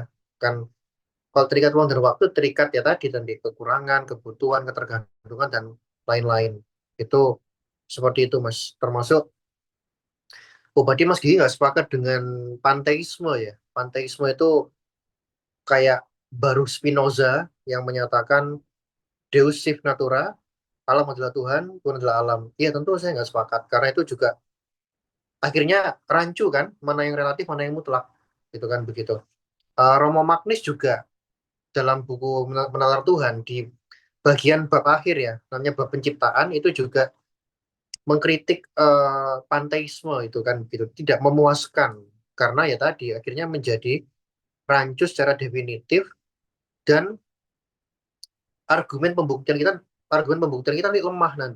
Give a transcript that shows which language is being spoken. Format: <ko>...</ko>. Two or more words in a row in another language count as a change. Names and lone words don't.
<id>Kan kalau terikat ruang dan waktu terikat ya tadi kekurangan, kebutuhan, ketergantungan dan lain-lain. Itu seperti itu Mas. Termasuk berarti Mas Gigi nggak sepakat dengan panteisme ya. Panteisme itu kayak baru Spinoza yang menyatakan</id> <la>Deus sive natura,</la> <id>alam adalah Tuhan, Tuhan adalah alam. Iya tentu saya nggak sepakat karena itu juga akhirnya rancu kan, mana yang relatif, mana yang mutlak, gitu kan begitu. Romo Magnis juga dalam buku Menalar Tuhan di bagian bab akhir ya, namanya bab penciptaan itu juga mengkritik panteisme itu kan gitu, tidak memuaskan karena ya tadi akhirnya menjadi rancu secara definitif dan argumen pembuktian kita nanti lemah nanti.</id>